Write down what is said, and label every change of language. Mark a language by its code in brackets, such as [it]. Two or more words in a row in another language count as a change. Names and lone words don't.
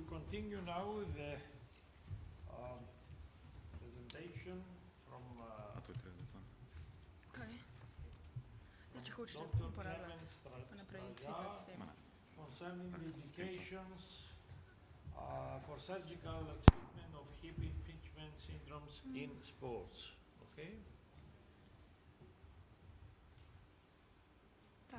[en] continue now with the presentation from [sl] Kaj? Ja, če hočete [en] Dr. [sl] uporabljati, [en] Clemens [sl] pa naprej klikati s tem. [en] concerning the indications for surgical treatment of hip impingement syndromes in sports. Okay? [sl] Tale?